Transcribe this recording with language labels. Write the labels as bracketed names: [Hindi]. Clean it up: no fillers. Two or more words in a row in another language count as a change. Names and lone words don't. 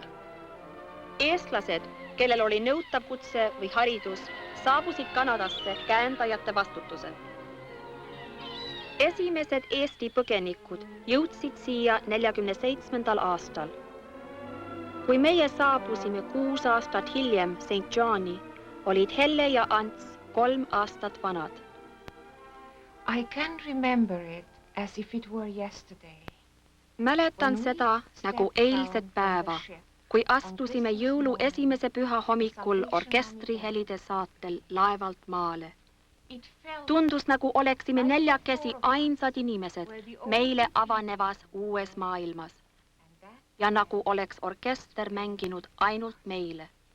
[Estonian] Eestlased, kellel oli nõutav kutse või haridus, saabusid Kanadasse käendajate vastutusel. Esimesed Eesti põgenikud jõudsid siia 47. aastal. Kui meie saabusime 6 aastat hiljem St. Johni, olid Helle ja Ants 3 aastat vanad. [English] I can remember it as if it were yesterday. [Estonian] Mäletan seda nagu eilset päeva, kui astusime jõulu esimese püha hommikul orkestrihelide saatel laevalt maale. Tundus nagu oleksime 4 ainsad inimesed meile avanevas uues maailmas ja nagu oleks orkester mänginud ainult meile.